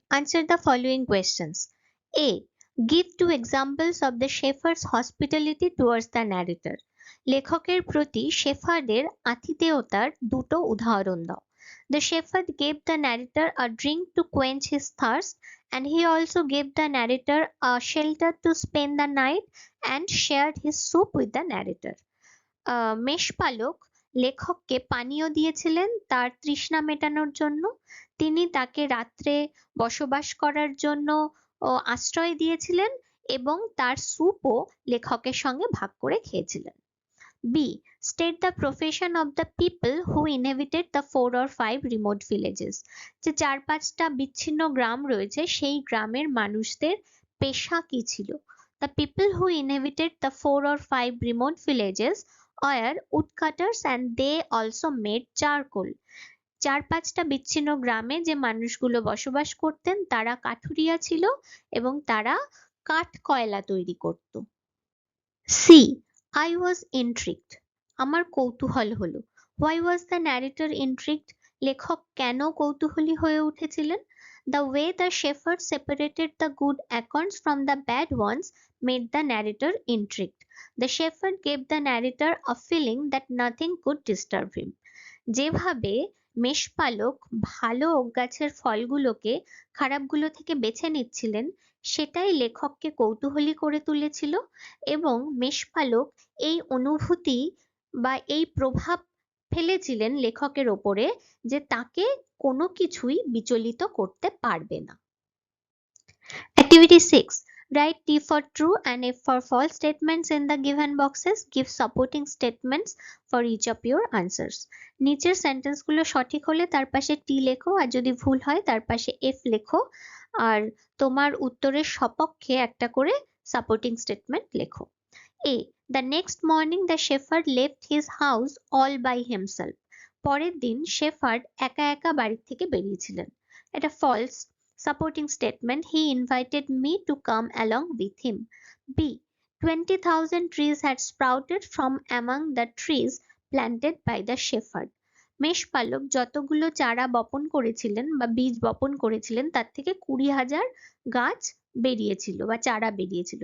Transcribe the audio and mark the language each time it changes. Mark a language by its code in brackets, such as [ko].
[en] Answer the following questions. A. Give 2 examples of the shepherd's hospitality towards the narrator. [bn] লেখকের প্রতি শেফার্ডের আতিথেয়তার দুটো উদাহরণ দাও। [en] The shepherd gave the narrator a drink to quench his thirst, and he also gave the narrator a shelter to spend the night and shared his soup with the narrator. [bn] মেষপালক লেখককে পানীয় দিয়েছিলেন তার তৃষ্ণা মেটানোর জন্য, তিনি তাকে রাত্রে বসবাস করার জন্য আশ্রয় দিয়েছিলেন এবং তার স্যুপও লেখকের সঙ্গে ভাগ করে খেয়েছিলেন। [en] B. State the profession of the people who inhabited the 4 or 5 remote villages. [bn] যে 4-5টা বিচ্ছিন্ন গ্রাম রয়েছে সেই গ্রামের মানুষদের পেশা কি ছিল? [en] The people who inhabited the 4 or 5 remote villages were woodcutters and they also made charcoal. [bn] 4-5টা বিচ্ছিন্ন গ্রামে যে মানুষগুলো বসবাস করতেন তারা কাঠুরিয়া ছিল এবং তারা কাঠ কয়লা তৈরি করত। C. [en] I was intrigued. [bn] আমার কৌতূহল হলো। [en] Why was the narrator intrigued? [bn] লেখক কেন কৌতূহলী হয়ে উঠেছিলেন? [en] The way the shepherd separated the good acorns from the bad ones made the narrator intrigued. The shepherd gave the narrator a feeling that nothing could disturb him. [bn] যেভাবে মেষপালক ভালো গাছের ফলগুলোকে খারাপগুলো থেকে বেছে নিচ্ছিলেন, সেটাই লেখককে কৌতূহলী করে তুলেছিল এবং মেষপালক এই অনুভূতি বা এই প্রভাব ফেলেছিলেন লেখকের ওপরে যে তাকে কোনো কিছুই বিচলিত করতে পারবে না। [en] Activity 6. Write T for true and F for false statements in the given boxes. Give supporting statements for each of your answers. [bn] নিচের সেন্টেন্সগুলো সঠিক হলে তার পাশে টি লেখো, আর যদি ভুল হয় তার পাশে এফ লেখো, আর তোমার উত্তরের সপক্ষে একটা করে সাপোর্টিং স্টেটমেন্ট লেখো। [en] A. The next morning the shepherd left his house all by himself. [bn] পরের দিন শেফার্ড একা একা বাড়ি থেকে বেরিয়েছিলেন। এটা false. [en] Supporting statement, he invited me to come along with him. B. 20,000 trees had sprouted from among the trees planted by the shepherd. [bn] মেষপালক যতগুলো চারা বপন করেছিলেন বা বীজ বপন করেছিলেন তার থেকে 20,000 গাছ বেরিয়েছিল বা চারা বেরিয়েছিল।